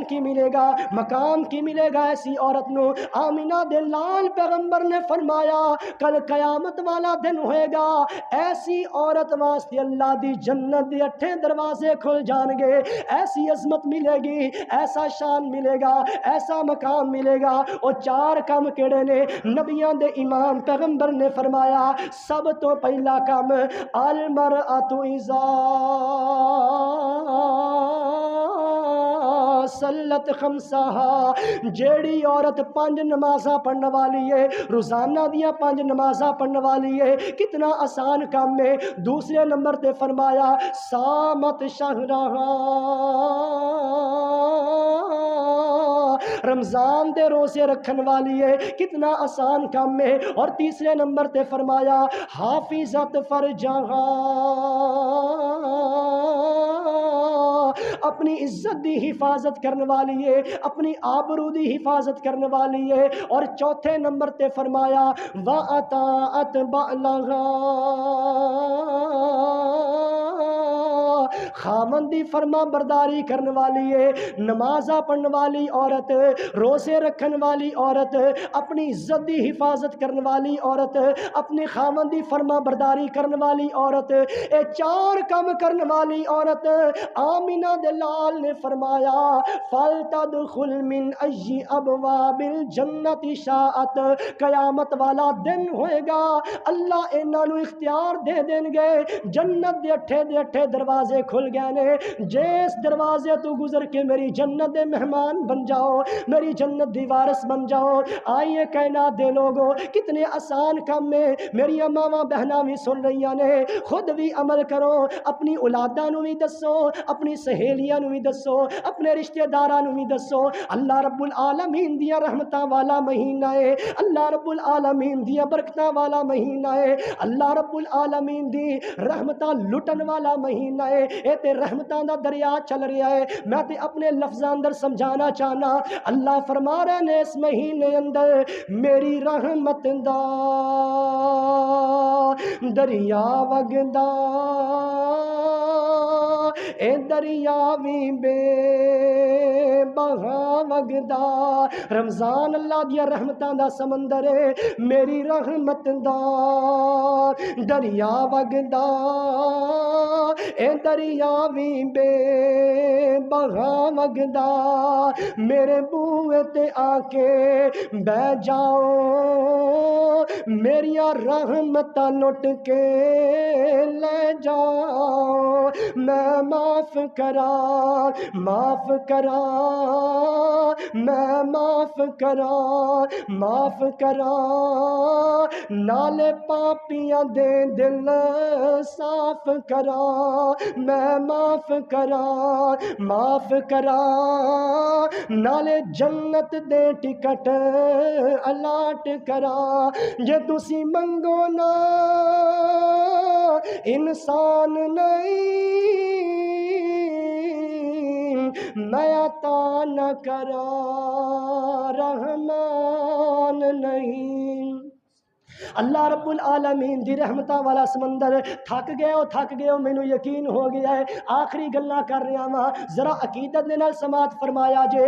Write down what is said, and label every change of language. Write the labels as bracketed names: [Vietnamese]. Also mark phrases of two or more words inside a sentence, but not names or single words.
[Punjabi] کی ملے گا مقام کی ملے گا ایسی عورت نو آمینہ دے لال پیغمبر نے فرمایا کل قیامت والا دن ہوئے گا ایسی عورت واسطے اللہ دی جنت دے 8 دروازے کھل جان گے ایسی عظمت ملے گی ایسا شان ملے گا ایسا مقام ملے گا اور 4 کام کیڑے نے نبیاں دے امام پیغمبر نے فرمایا سب تو پہلا کام [Arabic] المرأۃ اذا صلت خمسہا [Punjabi] جیڑی عورت 5 نمازاں پڑھنے والی ہے روزانہ دیاں 5 نمازاں پڑھنے والی ہے کتنا آسان کام ہے دوسرے نمبر تے فرمایا [Arabic] سامت شہرہا [Punjabi] رمضان دے روزے رکھن والی ہے کتنا آسان کام ہے اور تیسرے نمبر تے فرمایا [Arabic] حافظت فرجہا [Punjabi] اپنی عزت دی حفاظت کرنے والی ہے اپنی آبرو دی حفاظت کرنے والی ہے اور چوتھے نمبر تے فرمایا [Arabic] وَأَطَاعَتْ بَعْلَهَا [Punjabi] خامن دی فرما برداری کرنے والی ہے نمازہ پڑھنے والی عورت روزے رکھن والی عورت اپنی عزت دی حفاظت کرنے والی عورت اپنی خامن دی فرما برداری کرنے والی عورت اے 4 کام کرنے والی عورت آمینہ دلال نے فرمایا [Arabic] فَلْتَدْخُلْ مِنْ أَيِّ أَبْوَابِ الْجَنَّةِ شَاءَتْ [Punjabi] قیامت والا دن ہوئے گا اللہ انہاں نوں اختیار دے دیں گے جنت دے 8 دروازے کھل کھل گئے نے، جس دروازے تو گزر کے میری جنت دے مہمان بن جاؤ، میری جنت دی وارث بن جاؤ۔ آئیے کائنات دے لوگو، کتنے آسان کام میں میری ماواں بہناں بھی سن رہی نے، خود بھی عمل کرو، اپنی اولاداں نو بھی دسو، اپنی سہیلیاں نو بھی دسو، اپنے رشتہ داراں نو بھی دسو۔ [Arabic] اللہ رب العالمین [Punjabi] دیا رحمتاں والا مہینہ ہے، [Arabic] اللہ رب العالمین [Punjabi] دیا برکتاں والا مہینہ ہے، [Arabic] اللہ رب العالمین [Punjabi] دی رحمتاں لٹن والا مہینہ ہے۔ اے تے رحمتاں دا دریا چل رہا ہے، میں تے اپنے لفظاں اندر سمجھانا چاہنا، اللہ فرما رہے نے اس مہینے اندر میری رحمت دا دریا وگدا، اے دریا بھی بے بہا وگدا۔ رمضان اللہ دیا رحمتاں دا سمندر ہے، میری رحمت دا دریا وگدا، اے دریا بھی بے بہا وگدا۔ میرے بوئے تے آ کے بہ جاؤ، میریاں رحمتاں لٹ کے لے جاؤ، میں معاف کراں معاف کراں، میں معاف کراں معاف کراں، نالے پاپیاں دے دل صاف کراں، میں معاف کراں معاف کراں، نالے جنت دے ٹکٹ الاٹ کراں۔ جے تسی منگو نا انسان نہیں، میں عطا نہ کراں رحمان نہیں۔ [Arabic] اللہ رب العالمین [Punjabi] دی رحمتاں والا سمندر، تھک گئے ہو مینوں یقین ہو گیا ہے، آخری گلاں کر رہا ہاں، ذرا عقیدت دے نال سماعت فرمایا جے۔